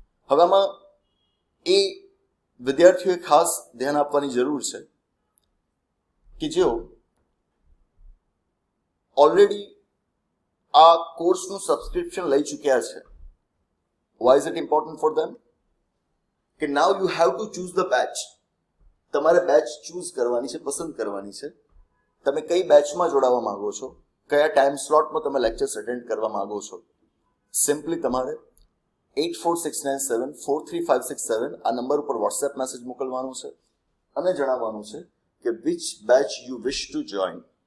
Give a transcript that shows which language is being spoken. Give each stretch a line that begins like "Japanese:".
Gujarati: હવે આમાં એ વિદ્યાર્થીઓએ ખાસ ધ્યાન આપવાની જરૂર છે કે જેઓ ઓલરેડી આ કોર્સનું સબસ્ક્રિપ્શન લઈ ચૂક્યા છે.
English: Why is it important for them? કે now you have to choose the batch.
Gujarati: તમારે બેચ ચૂઝ કરવાની છે, પસંદ કરવાની છે. તમે કઈ બેચમાં જોડાવા માંગો છો, કયા ટાઈમ સ્લોટમાં તમે લેક્ચર્સ અટેન્ડ કરવા માંગો છો. સિમ્પલી તમારે 8469743567 આ નંબર ઉપર વોટ્સએપ મેસેજ મોકલવાનું છે અને જણાવવાનું છે કે
English: Which batch you wish to join.